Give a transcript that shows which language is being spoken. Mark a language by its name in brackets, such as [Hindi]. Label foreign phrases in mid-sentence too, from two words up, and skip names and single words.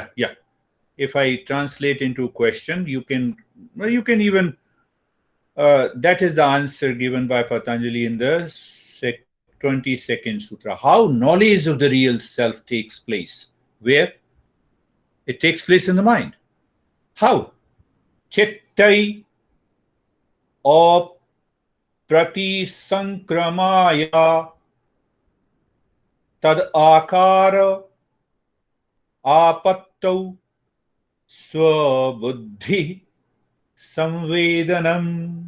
[English] If I translate into a question, you can even, that is the answer given by Patanjali in the 22nd Sutra. How knowledge of the real self takes place? Where? It takes place in the mind. How? [Sanskrit] चित्तेः अप्रति संक्रमायाः तद् आकार आपत्तौ स्वबुद्धि संवेदनम्.